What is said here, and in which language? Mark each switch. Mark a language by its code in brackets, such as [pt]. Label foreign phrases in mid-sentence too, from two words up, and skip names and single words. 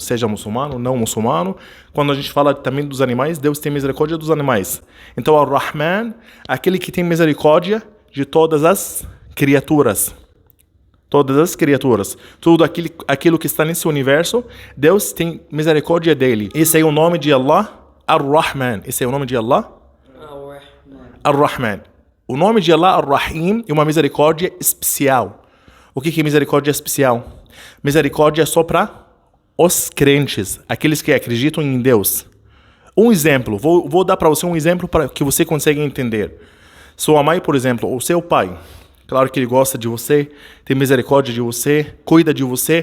[pt] Seja muçulmano, não muçulmano. Quando a gente fala também dos animais, Deus tem misericórdia dos animais. Então, Ar-Rahman, aquele que tem misericórdia de todas as criaturas. Todas as criaturas. Tudo aquilo que está nesse universo, Deus tem misericórdia dele. Esse é o nome de Allah, Ar-Rahman. Esse é o nome de Allah? Ar-Rahman. O nome de Allah, Ar-Rahim, é uma misericórdia especial. O que é misericórdia especial? Misericórdia é só para os crentes, aqueles que acreditam em Deus. Um exemplo, vou dar para você um exemplo para que você consiga entender. Sua mãe, por exemplo, ou seu pai, claro que ele gosta de você, tem misericórdia de você, cuida de você.